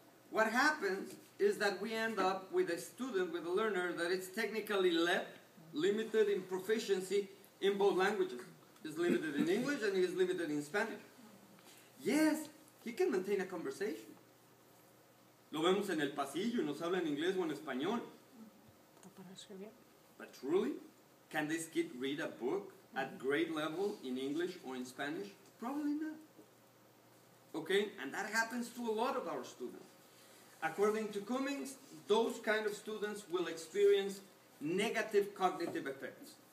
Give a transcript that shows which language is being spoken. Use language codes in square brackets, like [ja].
[en] What happens is that we end up with a student, with a learner that is technically limited in proficiency in both languages. He's limited in English and he's limited in Spanish. Yes, he can maintain a conversation. [es] Lo vemos en el pasillo, nos habla en inglés o en español. [en] But truly, can this kid read a book at grade level in English or in Spanish? Probably not. Okay, and that happens to a lot of our students. According to Cummings, those kind of students will experience negative cognitive effects.